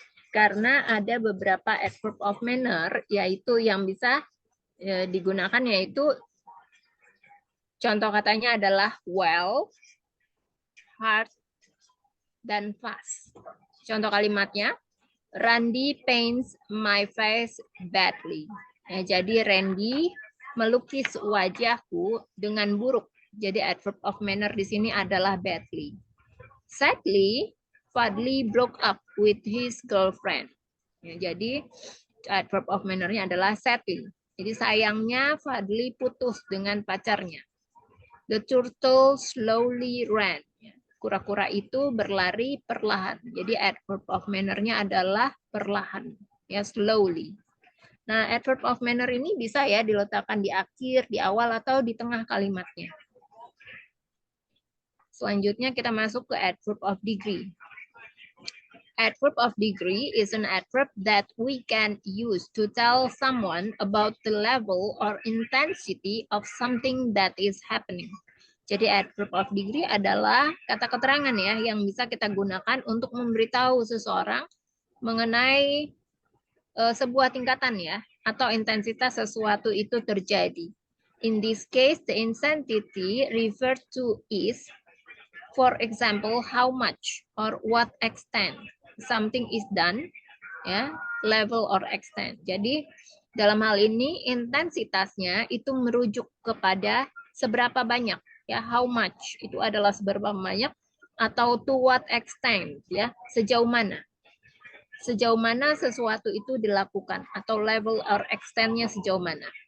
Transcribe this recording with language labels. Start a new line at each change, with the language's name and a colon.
Indonesian: Karena ada beberapa adverb of manner yaitu yang bisa digunakan, yaitu contoh katanya adalah well, hard, dan fast. Contoh kalimatnya,
English: Randy paints my face badly.
Indonesian: Ya, jadi Randy melukis wajahku dengan buruk. Jadi adverb of manner di sini adalah badly.
English: Sadly, Fadli broke up with his girlfriend.
Indonesian: Ya, jadi adverb of manner-nya adalah sadly. Jadi sayangnya Fadli putus dengan pacarnya.
English: The turtle slowly ran.
Indonesian: Kura-kura itu berlari perlahan. Jadi adverb of manner-nya adalah perlahan, ya, slowly. Nah, adverb of manner ini bisa ya diletakkan di akhir, di awal, atau di tengah kalimatnya. Selanjutnya kita masuk ke adverb of degree.
English: Adverb of degree is an adverb that we can use to tell someone about the level or intensity of something that is happening.
Indonesian: Jadi adverb of degree adalah kata keterangan ya yang bisa kita gunakan untuk memberitahu seseorang mengenai sebuah tingkatan ya atau intensitas sesuatu itu terjadi.
English: In this case, the intensity referred to is, for example, how much or what extent something is done, ya, level or extent.
Indonesian: Jadi dalam hal ini intensitasnya itu merujuk kepada seberapa banyak, ya,
English: how much
Indonesian: itu adalah seberapa banyak, atau
English: to what extent,
Indonesian: ya, sejauh mana sesuatu itu dilakukan, atau level or extent-nya sejauh mana.